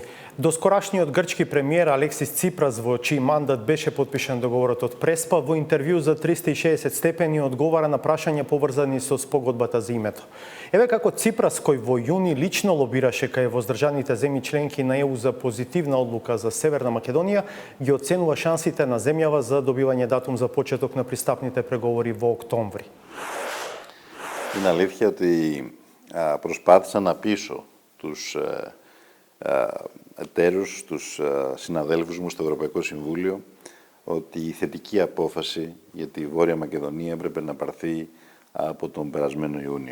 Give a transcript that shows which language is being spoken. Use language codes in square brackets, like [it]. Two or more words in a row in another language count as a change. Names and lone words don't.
[mk] Доскорашниот грчки премиер Алексис Ципрас, во чиј мандат беше подпишан договорот од Преспа, во интервју за 360 степени одговара на прашања поврзани со спогодбата за името. Еве како Ципрас, кој во јуни лично лобираше кај воздржаните земји членки на ЕУ за позитивна одлука за Северна Македонија, ги оценува шансите на земјава за добивање датум за почеток на пристапните преговори во октомври. [el] Είναι αλήθεια ότι προσπάθησα να πείσω τους εταίρους, τους συναδέλφους μου στο Ευρωπαϊκό Συμβούλιο ότι η θετική απόφαση για τη Βόρεια Μακεδονία έπρεπε να πάρθει από τον περασμένο Ιούνιο.